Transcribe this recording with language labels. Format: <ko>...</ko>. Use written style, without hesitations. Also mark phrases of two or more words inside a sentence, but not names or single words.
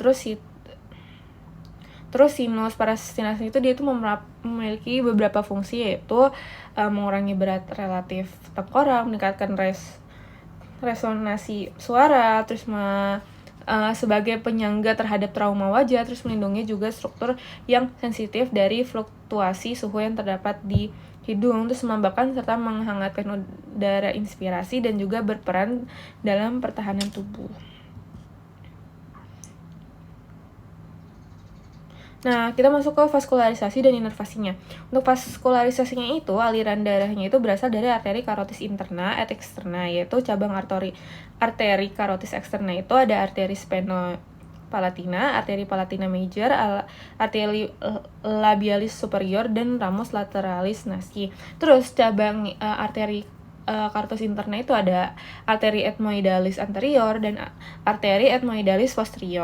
<id>Terus sinus parasinas itu dia itu memiliki beberapa fungsi, yaitu mengurangi berat relatif tengkorak, meningkatkan resonansi suara, terus sebagai penyangga terhadap trauma wajah, terus melindungi juga struktur yang sensitif dari fluktuasi suhu yang terdapat di hidung, terus melembabkan serta menghangatkan udara inspirasi dan juga berperan dalam pertahanan tubuh. Nah, kita masuk ke vaskularisasi dan inervasinya. Untuk vaskularisasinya itu, aliran darahnya itu berasal dari arteri karotis</id> <la>interna et externa,</la> <id>yaitu cabang arteri karotis eksterna itu ada arteri spheno-palatina, arteri palatina major, arteri labialis superior, dan</id> <la>ramus lateralis nasi.</la> <id>Terus cabang arteri karotis interna itu ada arteri ethmoidalis anterior dan arteri ethmoidalis posterior.</id>